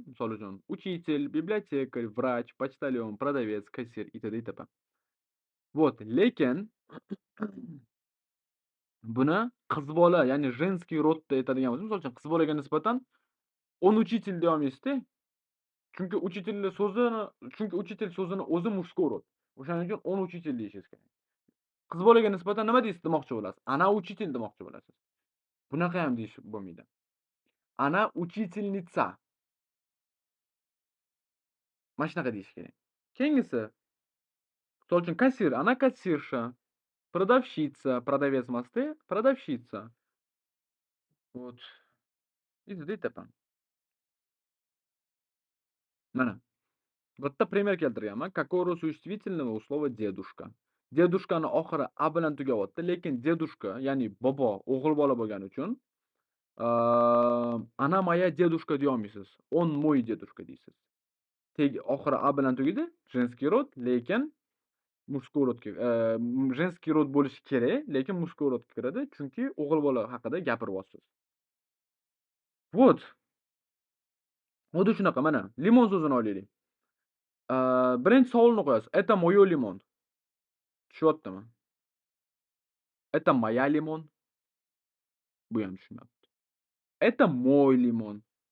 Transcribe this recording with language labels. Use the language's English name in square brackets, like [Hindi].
[Uzbek] Misol uchun, учитель, библиотекарь, врач, почтальон, продавец, kassir itd. itp. Вот, lekin buni qiz bola, ya'ni женский rodda aytadigan bo'lsa, misol uchun qiz bolaga nisbatan [Russian] он учитель [Uzbek] deyolmaysiz-da. Chunki учитель so'zini o'zi mushkul rod. O'shaning uchun [Russian] он учитель [Uzbek] deyishingiz kerak. Qiz bolaga nisbatan nima demoqchi bo'lasiz? Ana учитель demoqchi bo'lasiz. Bunaqa ham deyish bo'lmaydi. Ana учительница. Mana shunaqa deyish kerak. Keyingisi, misol uchun kassir, ana kassirша, продавщица, продавец emasda, продавщица. Вот. itd. itp. Mana. Bitta пример keltirganman. [Russian] Какое существительного у слова дедушка. [Uzbek] Dedushkani oxiri a bilan tugayapti, lekin dedushka, ya'ni bobo, o'g'il bola bo'lgani uchun ana [Russian] moya dedushka [Uzbek] deyolmaysiz. [Russian] Он мой дедушка [Uzbek] deysiz. Oxiri a bilan tugaydi, женский rod, lekin mushkul rodga, женский rod bo'lishi kerak, lekin mushkul rodga kiradi, chunki o'g'il bola haqida gapiryapsiz. Вот. Xuddi shunaqa mana, limon so'zini olaylik. Birinchi savolni qo'yasiz. [Russian] Это моё limon. [Uzbek] Tushyaptimi? [Russian] Это моя limon. [Uzbek] Bu ham tushunyapti. [Russian] Это мой limon.